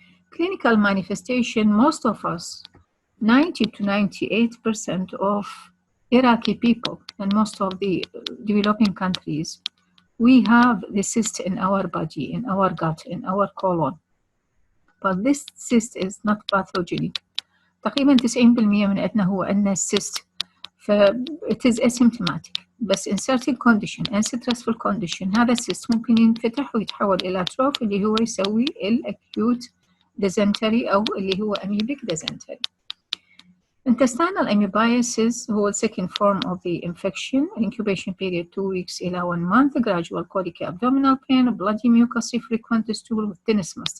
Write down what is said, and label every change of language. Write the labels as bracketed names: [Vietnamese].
[English] Clinical manifestation, most of us, 90 to 98% of Iraqi people and most of the developing countries, we have the cyst in our body, in our gut, in our colon. But this cyst is not pathogenic. [Arabic] تقريبا 90% من عندنا هو عندنا cyst. [English] It is asymptomatic. [Arabic] بس in certain condition and stressful condition هذا الcyst ممكن ينفتح ويتحول إلى تروف اللي هو يسوي الأكيوت dysentery أو اللي هو amoebic dysentery. [English] Intestinal amoebiasis هو second form of the infection. Incubation period 2 weeks إلى 1 month. Gradual colic abdominal pain, bloody mucus, frequent stool with tenesmus.